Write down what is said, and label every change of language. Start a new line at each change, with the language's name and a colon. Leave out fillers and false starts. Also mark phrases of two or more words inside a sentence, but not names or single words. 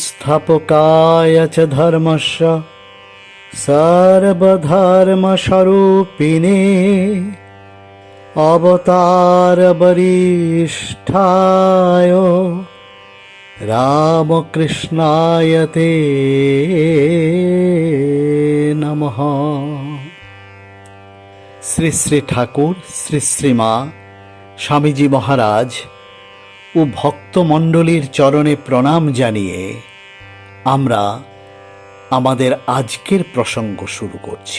Sanskrit: संस्थापकाय च धर्मस्य सर्वधर्मस्वरूपिणे अवतारवरिष्ठाय रामकृष्णाय ते नमः।
Bangla: শ্রী শ্রী ঠাকুর, শ্রী শ্রীমা, স্বামীজি মহারাজ ও ভক্তমণ্ডলীর চরণে প্রণাম জানিয়ে আমরা আমাদের আজকের প্রসঙ্গ শুরু করছি।